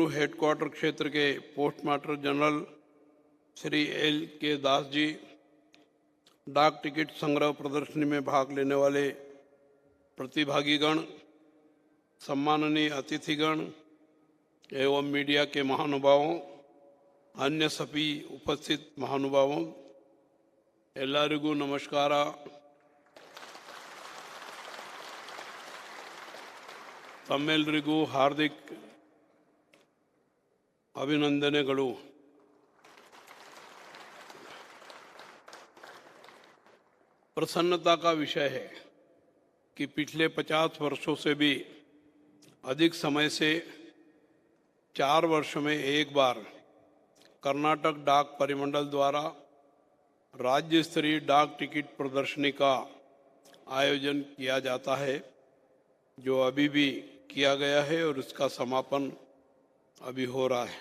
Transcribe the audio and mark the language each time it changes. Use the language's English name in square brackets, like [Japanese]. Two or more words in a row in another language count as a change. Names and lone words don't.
[Hindi] हेडक्वार्टर क्षेत्र के पोस्टमास्टर जनरल श्री LK दास जी, डाक टिकट संग्रह प्रदर्शनी में भाग लेने वाले प्रतिभागीगण, सम्माननीय अतिथिगण एवं मीडिया के महानुभावों, अन्य सभी उपस्थित महानुभावों, [Kannada] ಎಲ್ಲರಿಗೂ ನಮಸ್ಕಾರ. ತಮ್ಮೆಲ್ಲರಿಗೂ ಹಾರ್ದಿಕ ಅಭಿನಂದನೆಗಳು. [Hindi] प्रसन्नता का विषय है कि पिछले 50 वर्षों से भी अधिक समय से 4 वर्ष में एक बार कर्नाटक डाक परिमंडल द्वारा राज्य स्तरीय डाक टिकट प्रदर्शनी का आयोजन किया जाता है, जो अभी भी किया गया है और इसका समापन अभी हो रहा है.